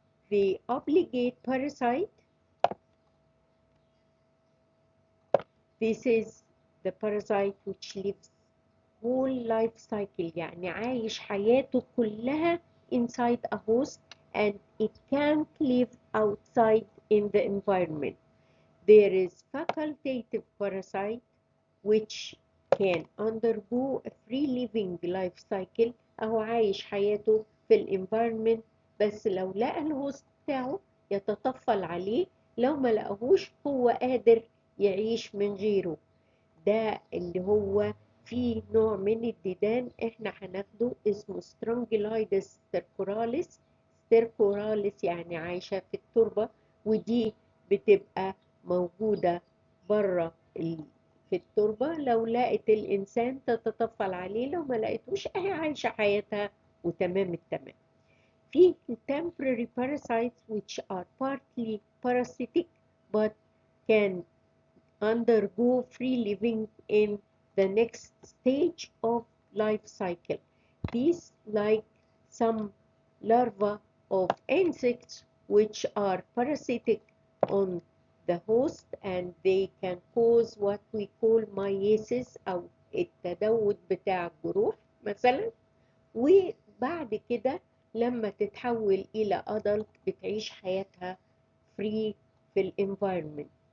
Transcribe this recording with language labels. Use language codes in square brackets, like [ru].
[en] The obligate parasite, this is the parasite which lives whole life cycle، [ar] يعني عايش حياته كلها [en] inside a host and it can't live outside in the environment. There is facultative parasite which can undergo a free living life cycle، [ar] أو عايش حياته في الانفايرمنت، بس لو لقى الهوست بتاعه يتطفل عليه، لو ما لقاهوش هو قادر يعيش من غيره. ده اللي هو في نوع من الديدان احنا هناخده اسمه سترونجيلايدس ستيركوراليس. ستيركوراليس يعني عايشة في التربة، ودي بتبقى موجودة بره في التربة، لو لقت الإنسان تتطفل عليه، لو ما لقيتوش اهي عايشة حياتها وتمام التمام. [en] في temporary parasites which are partly parasitic but can undergo free living in the next stage of life cycle. These like some larvae of insects which are parasitic on the host and they can cause what we call meiosis [ar] أو التدود بتاع الجروح مثلا، وبعد كده لما تتحول إلى [en] adult [ar] بتعيش حياتها [en] free في الانفايرمنت.